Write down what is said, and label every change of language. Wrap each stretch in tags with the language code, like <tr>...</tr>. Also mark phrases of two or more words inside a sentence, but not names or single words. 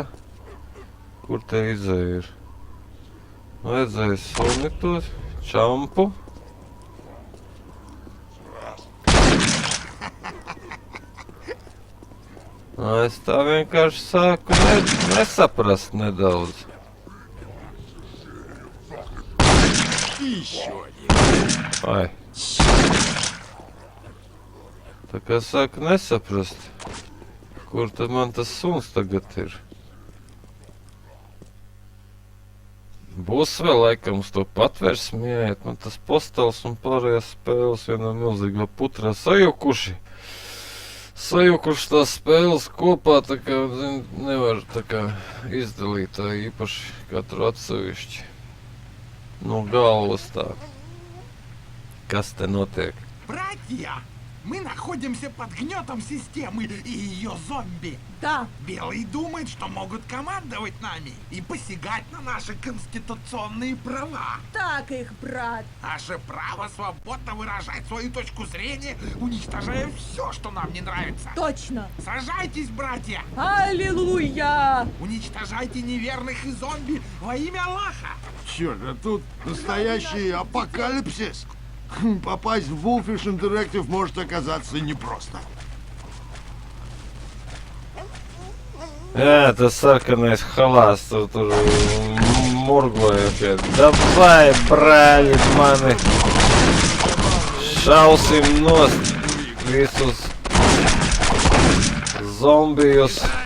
<lv>Kur te izēja ir? Vajadzēja suni to čampu. Es tā vienkārši sāku nesaprast nedaudz.</lv> <ru>Еще один. Ai.</ru> <lv>Tā kā sāku nesaprast. Kur tad man tas suns tagad ir? Būs vēl laikam uz to patversmi jāiet, man tas postels un pārējās spēles vienā milzīgā putrā sajukuši. Sajukuši tās spēles kopā, tā kā, zin, nevar tā kā izdalīt tā īpaši katru atsevišķi. No galvas tā. Kas te notiek?</lv> <ru>Братья, мы находимся под гнетом системы и ее зомби. Да, Белые думают, что могут командовать нами и посягать на наши конституционные права. так их, брат. Наше право свободно выражать свою точку зрения, уничтожая все, что нам не нравится. Точно. Сражайтесь, братья! Аллилуйя! Уничтожайте неверных и зомби во имя Аллаха! Черт, а тут настоящий апокалипсис. Попасть в Wolfish Interactive может оказаться непросто.</ru> <lv>Jā, tas sarkanais halās tur murgoja, ka davai, brāļi, mani šausim nost visus zombijus.</lv>